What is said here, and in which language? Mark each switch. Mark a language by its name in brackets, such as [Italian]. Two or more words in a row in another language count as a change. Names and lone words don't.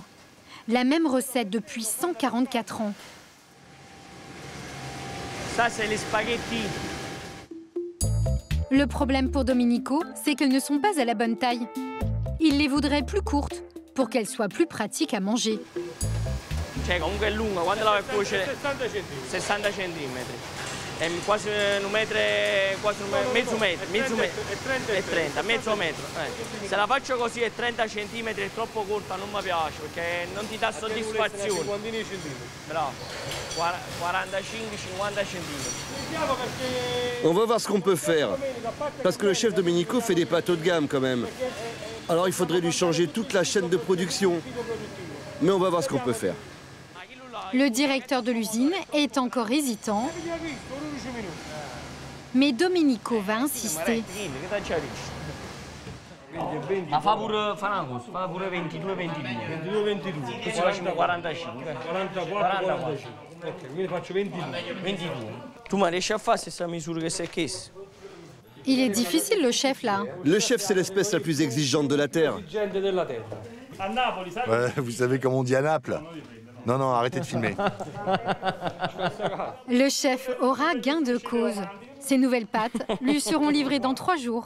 [French] La même recette depuis 144 ans. Ça, c'est les spaghettis. Le problème pour Domenico, c'est qu'elles ne sont pas à la bonne taille. Il les voudrait plus courtes pour qu'elles soient plus pratiques à manger. [Italian] Cioè, comunque è lunga, quando la vai a cuocere 60 cm. È quasi un metro, mezzo metro, e 30, mezzo metro. Se la faccio così è 30 cm è troppo corta, non mi piace perché non ti dà soddisfazione. Bravo, 45-50 cm. [French] On va voir ce qu'on peut faire. Parce que le chef Domenico fait des pâtes haut de gamme quand même. Alors il faudrait lui changer toute la chaîne de production. Mais on va voir ce qu'on peut faire. Le directeur de l'usine est encore hésitant, mais Domenico va insister. [Italian] Ma fa pure 22-22. Così facciamo 45. 45. Ok, quindi faccio 22. 22. Tu mi riesci a fare la stessa misura che sei chiesto? [French] Il est difficile le chef là. Le chef, c'est l'espèce la plus exigeante de la Terre. Ouais, vous savez comment on dit à Naples? Non, non, arrêtez de filmer. Le chef aura gain de cause. Ces nouvelles pâtes lui seront livrées dans 3 jours.